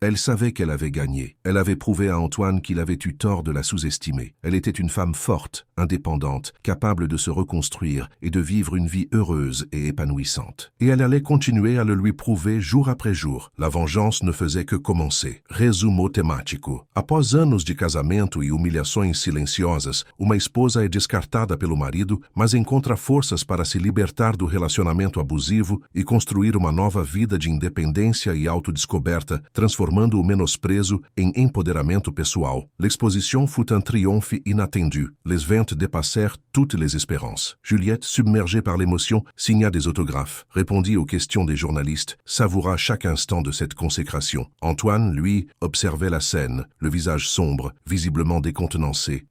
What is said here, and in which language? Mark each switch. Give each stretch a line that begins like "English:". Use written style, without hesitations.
French: Elle savait qu'elle avait gagné. Elle avait prouvé à Antoine qu'il avait eu tort de la sous-estimer. Elle était une femme forte, indépendante, capable de se reconstruire et de vivre une vie heureuse et épanouissante. Et elle allait continuer à le lui prouver jour après jour. La vengeance ne faisait que commencer.
Portuguese: Resumo temático. Após anos de casamento e humilhações silenciosas, uma esposa é descartada pelo marido, mas encontra forças para se libertar do relacionamento abusivo e construir uma nova vida de independência e autodescoberta, transformando o menosprezo em empoderamento pessoal.
French: L'exposition fut un triomphe inattendu. Les ventes dépassèrent toutes les espérances. Juliette, submergée par l'émotion, signa des autographes, répondit aux questions des journalistes, savoura chaque instant de cette consécration. Antoine, lui, observait la scène, le visage sombre, visiblement décontenancé.